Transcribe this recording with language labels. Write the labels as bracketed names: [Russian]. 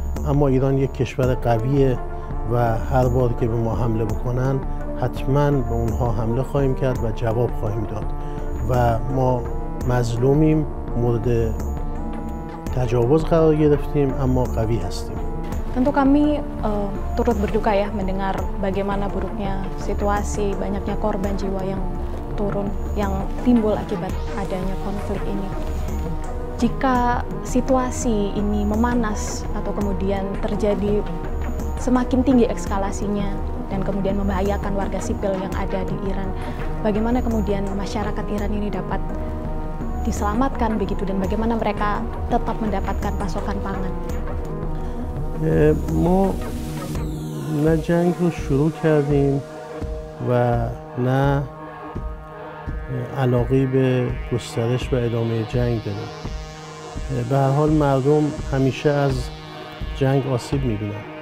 [Persian] اما ایران یک کشور قویه و هر بار که به ما حمله بکنن حتما به اونها حمله خواهیم کرد و جواب خواهیم داد و ما مظلومیم، مورد تجاوز قرار گرفتیم اما قوی هستیم. [Indonesian] Tentu kami turut berduka ya mendengar bagaimana buruknya situasi, banyaknya korban jiwa yang timbul akibat adanya konflik ini. Jika situasi ini memanas atau kemudian terjadi semakin tinggi eskalasinya dan kemudian membahayakan warga sipil yang ada di Iran, bagaimana kemudian masyarakat Iran ini dapat diselamatkan begitu dan bagaimana mereka tetap mendapatkan pasokan pangan? [Persian] ما نه جنگ رو شروع کردیم و نه علاقه به گسترش و ادامه جنگ داریم. به هر حال مردم همیشه از جنگ آسیب می‌بینن.